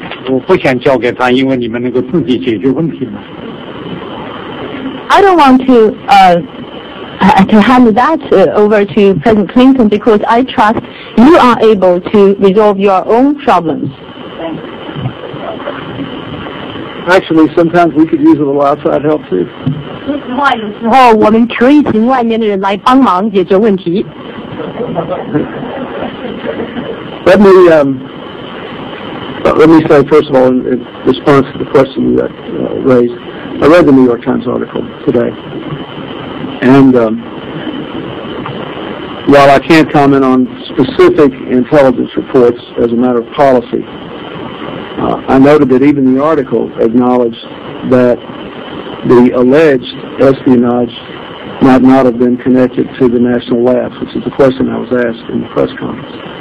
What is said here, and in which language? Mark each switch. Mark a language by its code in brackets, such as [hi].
[zh] 我不想交给他，因为你们能够自己解决问题嘛。 [en] I don't want to hand that over to President Clinton because I trust you are able to resolve your own problems. Actually, sometimes we could use a little outside help too. [zh] 说实话，有时候我们可以请外面的人来帮忙解决问题。 [en] Let me say, first of all, in response to the question you raised, I read the New York Times article today. And while I can't comment on specific intelligence reports as a matter of policy, I noted that even the article acknowledged that the alleged espionage might not have been connected to the national labs, which is the question I was asked in the press conference.